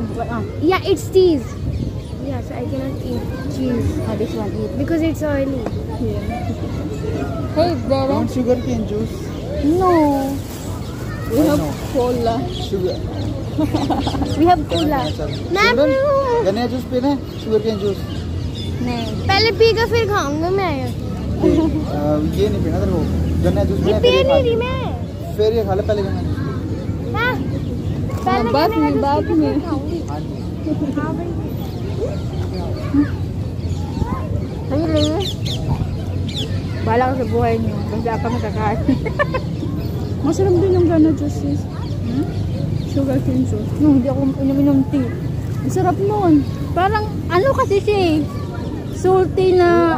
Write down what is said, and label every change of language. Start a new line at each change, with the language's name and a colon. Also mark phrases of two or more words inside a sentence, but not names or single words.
English: Yeah, it's cheese. Yes, I cannot eat cheese This one eat. because it's oily. Yeah. Hey, Dara. Don't sugarcane juice. No. We have cola. Sugar. We have cola. Children,
Hindi: गन्ने जूस पीना है?
English: Sugarcane juice.
Hindi: नहीं. पहले पीकर फिर खाऊंगा मैं. ये नहीं पीना तेरे को. गन्ने जूस पीना. पी नहीं रही मैं. फिर ये खा ले पहले गन्ने जूस. हाँ. पहले बाद गन्ने में, का बाद जूस पी में. के फिर खाऊंगी. हाँ भाई.
English: Really?
Filipino: Bahala ko sa buhay niyo. Basta ka makakain. Masarap din yung gana juice sis.
English: Sugar cane juice.
Filipino: No, hindi ako inom tea. Ang sarap nun. Parang, ano kasi siya eh. Salty na.